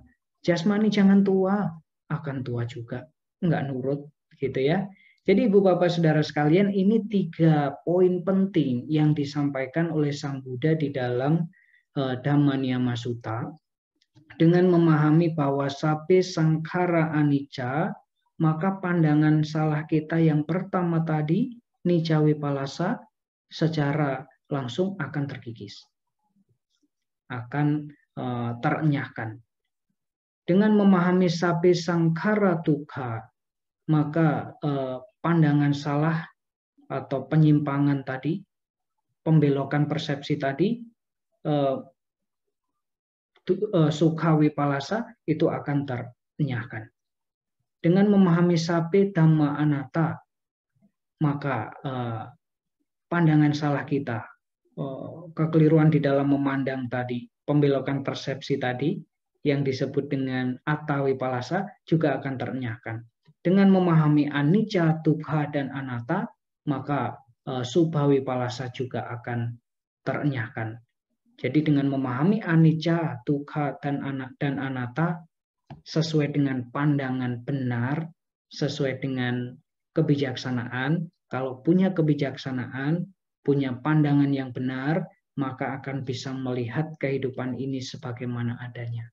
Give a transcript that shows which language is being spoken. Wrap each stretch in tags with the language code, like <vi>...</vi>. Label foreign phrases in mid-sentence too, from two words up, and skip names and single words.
<id>Jasmani jangan tua, akan tua juga. Nggak nurut, gitu ya. Jadi ibu bapak saudara sekalian, ini 3 poin penting yang disampaikan oleh Sang Buddha di dalam Dhammanyama Sutta. Dengan memahami bahwa</id> <pi>sabe sangkhara anicca,</pi> <id>maka pandangan salah kita yang pertama tadi,</id> <pi>nicca vipallasa,</pi> <id>secara langsung akan terkikis, akan terenyahkan. Dengan memahami</id> <pi>sabe sangkhara dukkha,</pi> <id>maka pandangan salah atau penyimpangan tadi, pembelokan persepsi tadi,</id> <pi>sukha vipallasa</pi> <id>itu akan terenyahkan. Dengan memahami</id> <pi>sabe dhamma anatta,</pi> <id>maka pandangan salah kita, kekeliruan di dalam memandang tadi, pembelokan persepsi tadi, yang disebut dengan</id> <pi>atta vipallasa</pi> <id>juga akan terenyahkan. Dengan memahami</id> <pi>anicca, dukkha,</pi> <id>dan anatta, maka</id> <pi>subha vipallasa</pi> <id>juga akan terenyahkan. Jadi dengan memahami</id> <pi>anicca, dukkha,</pi> <id>dan anatta sesuai dengan pandangan benar, sesuai dengan kebijaksanaan, Kalau punya kebijaksanaan, punya pandangan yang benar, maka akan bisa melihat kehidupan ini sebagaimana adanya.</id>